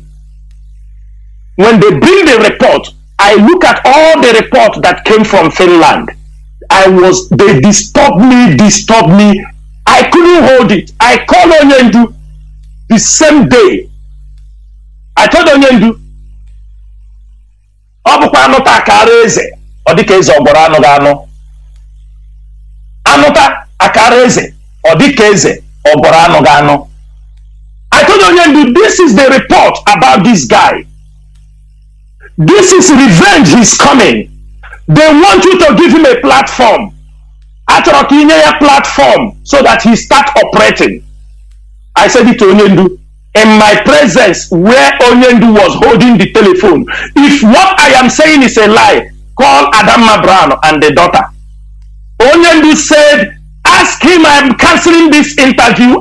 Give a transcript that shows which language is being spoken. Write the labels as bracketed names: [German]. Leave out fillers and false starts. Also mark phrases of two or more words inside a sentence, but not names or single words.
[English] When they bring the report, I look at all the reports that came from Finland. They disturbed me. I couldn't hold it. I called Onyendu the same day. I told Onyendu, [Igbo] Anụta akara eze, ọ dịka eze ọgbọrọ anụ ga-anụ. Anụta akara eze, ọ dịka eze ọgbọrọ anụ ga-anụ. [English] I told Onyendu, this is the report about this guy. This is revenge he's coming. They want you to give him a platform. [Igbo] Achọrọ ka inye ya platform [English] so that he start operating. I said it to Onyendu in my presence where Onyendu was holding the telephone. If what I am saying is a lie, call Adamma Brown and the daughter. Onyendu said, ask him, I am cancelling this interview.